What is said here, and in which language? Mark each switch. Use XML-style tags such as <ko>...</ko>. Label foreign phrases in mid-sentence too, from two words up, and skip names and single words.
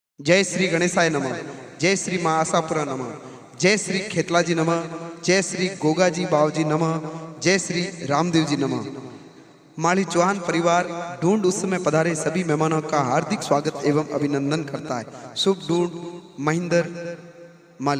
<hi>जय श्री गणेशाय नमः, जय श्री माँ आशापुरा नमः, जय श्री खेतलाजी नमः, जय श्री गोगाजी बावजी नमः, जय श्री रामदेव जी नमः। माली चौहान परिवार ढूंढ उस समय पधारे सभी मेहमानों का हार्दिक स्वागत एवं अभिनंदन करता है। शुभ ढूंढ महेंद्र माली।</hi>